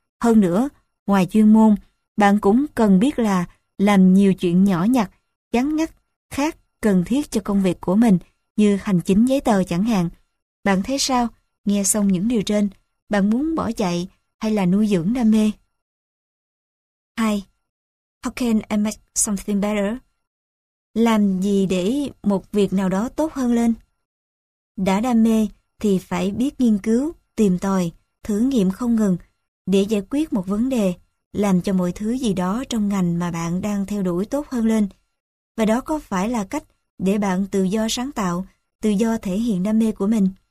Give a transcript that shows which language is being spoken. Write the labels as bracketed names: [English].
[Vietnamese] Hơn nữa, ngoài chuyên môn, bạn cũng cần biết là làm nhiều chuyện nhỏ nhặt, chán ngắt, khác cần thiết cho công việc của mình, như hành chính giấy tờ chẳng hạn. Bạn thấy sao? Nghe xong những điều trên, bạn muốn bỏ chạy hay là nuôi dưỡng đam mê? 2. [English] How can I make something better? [Vietnamese] Làm gì để một việc nào đó tốt hơn lên? Đã đam mê thì phải biết nghiên cứu, tìm tòi, thử nghiệm không ngừng để giải quyết một vấn đề, làm cho mọi thứ gì đó trong ngành mà bạn đang theo đuổi tốt hơn lên. Và đó có phải là cách để bạn tự do sáng tạo, tự do thể hiện đam mê của mình?